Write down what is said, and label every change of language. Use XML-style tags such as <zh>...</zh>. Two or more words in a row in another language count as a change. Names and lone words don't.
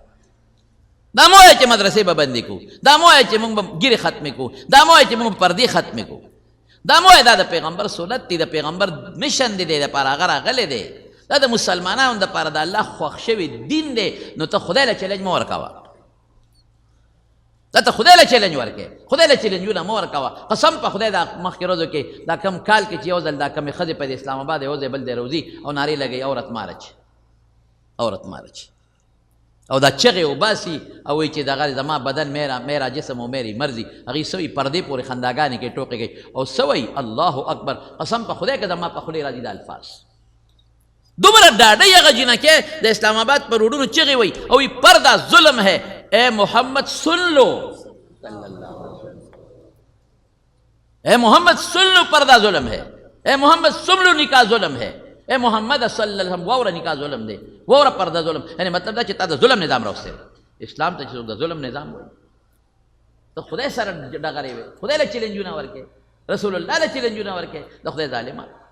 <ps>دا مه وایئ چې مدرسې به بندې کړو دا مه وایئ چې موږ به ګیرې ختمې کړو دا مه وایئ چې موږ به پردې ختمې کړو دا مه وایئ دا د پیغمبر سنت دی د پیغمبر مشن دی دپاره هغه راغلی دی دا د مسلمانانو دپاره د الله خوښ شوی دین دی نو ته خدای له چیلنج مه ورکوه دا ته خدای له چیلنج ورکې خدای له چیلنجونه مه ورکوه قسم په خدای دا مخکې ورځو کې دا کم کال کې چې یو ځل دا کمې ښځې په د اسلام آباد یو ځای بل دی روزي او نارې لګوي عورت مارچ عورت مارچ او دا چغې وباسي او وایي چې دغه زما بدن</ps> <ur>میرا جسم و میری مرضی</ur> <ps>هغې څه وایي پردې پورې خنداګانې کوي ټوکې کوي او څه وایي</ps> <ar>الله اکبر</ar> <ps>قسم په خدای که زما په خولې راځي دا الفاظ دومره ډاډۍ هغه جنکې د اسلام آباد په روډونو چغې وایي او وایي</ps> <ur>پردا ظلم ہے اے محمد سن لو اے محمد سن لو پردہ ظلم ہے اے محمد سن لو نکاح ظلم ہے</ur> <ps>اے محمد</ps> <ar>صلی اللہ علیہ وسلم</ar> <ps>واوره نکاح ظلم دی واوره پرده ظلم یعنی مطلب دا چې تا د ظلم نظام راوستی اسلام ته چې څوک د ظلم نظام وایي ته خدای سره ډغرې وې خدای له چیلنجونه ورکې</ps> <ar>رسول الله</ar> <ps>له چیلنجونه ورکې د خدای ظالمان</ps>